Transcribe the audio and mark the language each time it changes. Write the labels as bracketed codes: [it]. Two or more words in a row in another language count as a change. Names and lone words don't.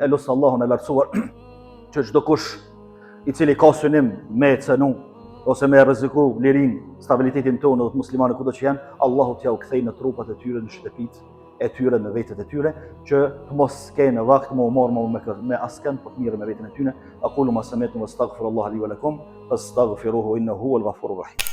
[sq] E lutem Allahun e lartësuar që çdo kush i cili ka synim me cenu ose me rreziku lirin, stabilitetin tonë dhe të muslimanëve kudo që janë, Allahu t'ja u kthej në trupat e tyre, në shtëpitë e tyre, në vetet e tyre, që të mos kenë vakt më u marr me askën, por të mirë me veten e tyre. [ar] أقول ما سمعتم وأستغفر الله لي ولكم فاستغفروه إنه هو الغفور الرحيم.